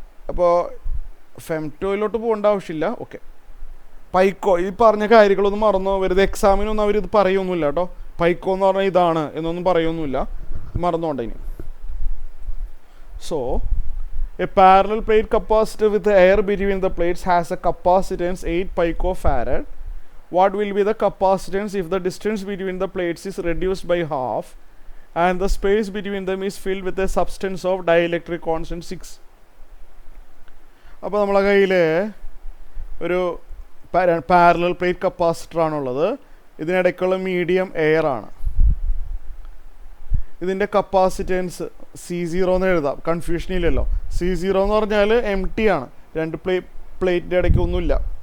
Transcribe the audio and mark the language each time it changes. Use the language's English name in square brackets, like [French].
[Malayalam] അപ്പോൾ ഫെംറ്റോയിലോട്ട് പോകേണ്ട ആവശ്യമില്ല. ഓക്കെ, പൈക്കോ ഈ പറഞ്ഞ കാര്യങ്ങളൊന്നും മറന്നോ, വെറുതെ എക്സാമിനൊന്നും അവരിത് പറയൊന്നുമില്ല കേട്ടോ. പൈക്കോ എന്ന് പറഞ്ഞാൽ ഇതാണ് എന്നൊന്നും പറയൊന്നുമില്ല, മറന്നോണ്ട ഇനി. [English] So a parallel plate capacitor with air between the plates has a capacitance 8 picofarad. What will be the capacitance if the distance between the plates is reduced by half and the space between them is filled with a substance of dielectric constant 6? [Malayalam] അപ്പോൾ നമ്മളെ കയ്യിൽ ഒരു parallel plate capacitor ആണുള്ളത്. ഇതിനിടയ്ക്കുള്ള medium air ആണ്. ഇതിൻ്റെ capacitance C0 എന്ന് എഴുതാം, confusion ഇല്ലല്ലോ. C0 എന്ന് പറഞ്ഞാൽ empty ആണ്, രണ്ട് പ്ലേറ്റിൻ്റെ ഇടയ്ക്ക് ഒന്നുമില്ല.